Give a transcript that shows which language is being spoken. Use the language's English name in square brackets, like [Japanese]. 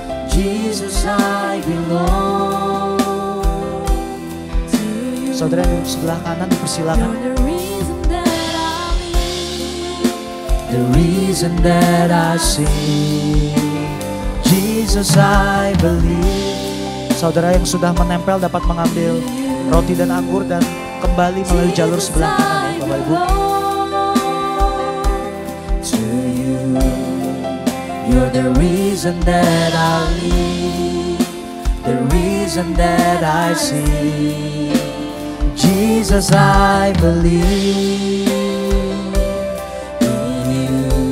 [English] Jesus, I belong to you. [Indonesian] Saudara yang sebelah kanan dipersilakan. [English] The reason that I live, The reason that I sing. Jesus, Jesus I believe. [Indonesian] Saudara yang sudah menempel dapat mengambil roti dan anggur dan kembali melalui jalur sebelah kanan ya Bapak Ibu. [English] To you, you're the reason that I live, the reason that I see. Jesus I believe in you.